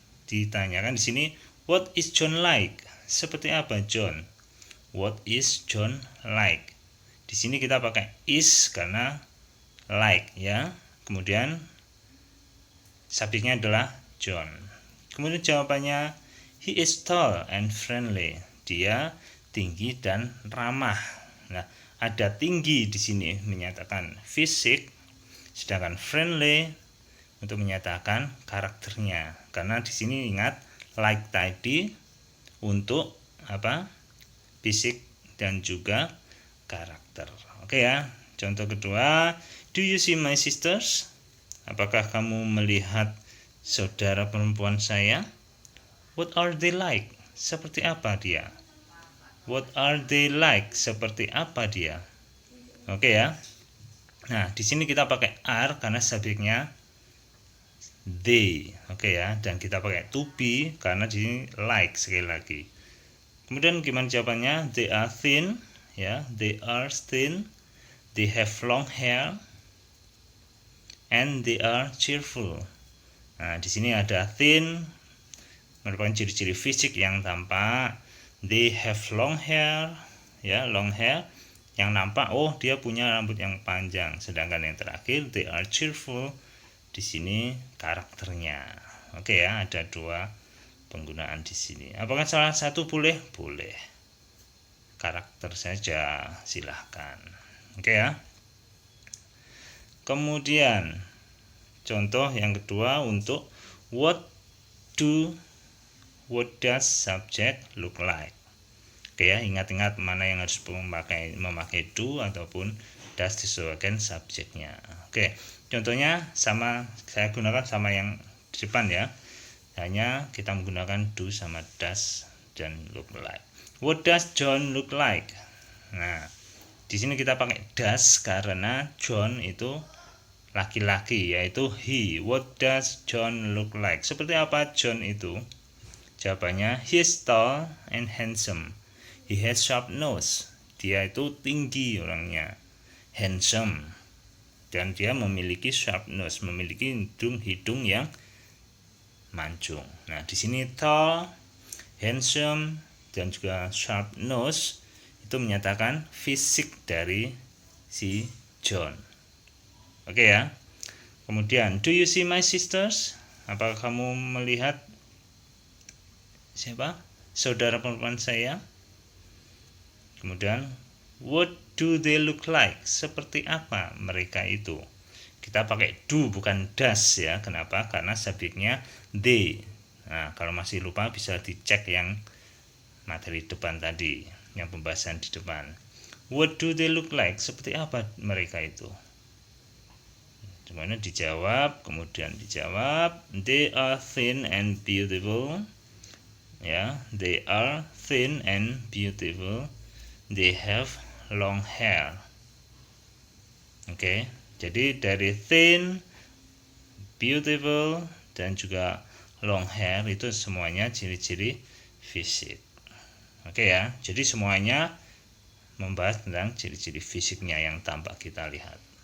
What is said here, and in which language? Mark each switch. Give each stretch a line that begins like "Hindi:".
Indonesian: Ditanyakan di sini,
English: what is John like?
Indonesian: Seperti apa John?
English: What is John like?
Indonesian: Di sini kita pakai is karena like ya. Kemudian subjeknya adalah John. Kemudian jawabannya,
English: he is tall and friendly.
Indonesian: Dia tinggi dan ramah. Nah, ada tinggi di sini menyatakan fisik, sedangkan friendly untuk menyatakan karakternya. Karena di sini ingat like tadi untuk apa? Fisik dan juga karakter. Oke ya. Contoh kedua,
English: do you see my sisters?
Indonesian: Apakah kamu melihat saudara perempuan saya?
English: What are they like?
Indonesian: Seperti apa dia?
English: What are they like?
Indonesian: Seperti apa dia? Oke ya. Nah, di sini kita pakai are karena subjeknya they. Oke ya, dan kita pakai to be karena di sini like sekali lagi. Kemudian gimana jawabannya?
English: They are thin, ya. They are thin. They have long hair and they are cheerful.
Indonesian: Nah, di sini ada thin merupakan ciri-ciri fisik yang tampak. They have long hair, ya, long hair yang nampak, oh dia punya rambut yang panjang. Sedangkan yang terakhir,
English: they are cheerful,
Indonesian: di sini karakternya. Oke ya, ada dua penggunaan di sini. Apakah salah satu boleh? Boleh. Karakter saja, silahkan. Oke ya. Kemudian contoh yang kedua untuk
English: what does subject look like?
Indonesian: Oke ya, ingat-ingat mana yang harus memakai do ataupun does disesuaikan subjeknya. Oke, contohnya sama, saya gunakan sama yang di depan ya. Hanya kita menggunakan do sama does dan look like.
English: What does John look like?
Indonesian: Nah, di sini kita pakai does karena John itu laki-laki, yaitu he.
English: What does John look like?
Indonesian: Seperti apa John itu? Jawabannya,
English: he is tall and handsome. He has sharp nose.
Indonesian: Dia itu tinggi orangnya. Handsome. Dan dia memiliki sharp nose, memiliki hidung yang mancung. Nah, di sini tall, handsome, dan juga sharp nose itu menyatakan fisik dari si John. Oke ya. Kemudian,
English: do you see my sisters?
Indonesian: Apakah kamu melihat siapa? Saudara perempuan saya? Kemudian,
English: what do they look like?
Indonesian: Seperti apa mereka itu? Kita pakai do bukan does ya. Kenapa? Karena subjeknya they. Nah, kalau masih lupa bisa dicek yang materi depan tadi, yang pembahasan di depan.
English: What do they look like?
Indonesian: Seperti apa mereka itu? Dimana dijawab, kemudian dijawab,
English: they are thin and beautiful. Ya, they are thin and beautiful. They have long hair.
Indonesian: Oke, jadi dari thin, beautiful, dan juga long hair itu semuanya ciri-ciri fisik. Oke ya, jadi semuanya membahas tentang ciri-ciri fisiknya yang tampak kita lihat.